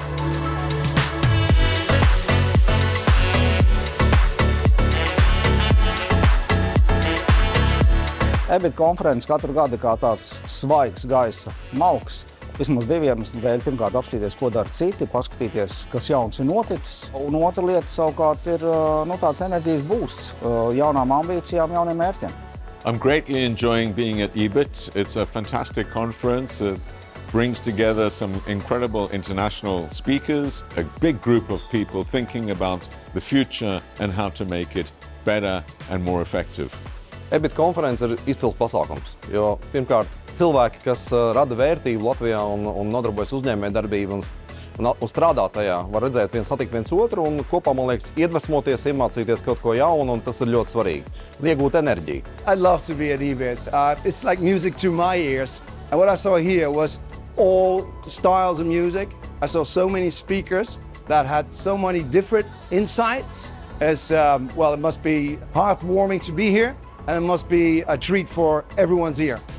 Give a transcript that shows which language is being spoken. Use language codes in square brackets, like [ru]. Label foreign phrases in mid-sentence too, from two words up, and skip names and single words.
[lv] EBIT konferences katru gadu kā tāds svaigs gaisa malks. Vismaz divi iemesli dēļ. Pirmkārt, apstīties, ko dara citi, paskatīties, kas jauns ir noticis. Un otra lieta savukārt ir tāds enerģijas boosts jaunām ambīcijām, jauniem mērķiem. [en] I'm greatly enjoying being at EBIT. It's a fantastic conference. It brings together some incredible international speakers, a big group of people thinking about the future and how to make it better and more effective. [lv] EBIT konference ir izcils pasākums, jo pirmkārt cilvēki, kas rada vērtību Latvijā un nodarbojas uzņēmējdarbību un strādā tajā, var redzēt satikt viens otru un kopā, man liekas, iedvesmoties, iemācīties kaut ko jaunu, un tas ir ļoti svarīgi. Iegūt enerģiju. [en] I'd love to be at EBIT. It's like music to my ears. And what I saw here was all styles of music. I saw so many speakers that had so many different insights. It must be heartwarming to be here. And it must be a treat for everyone's ear.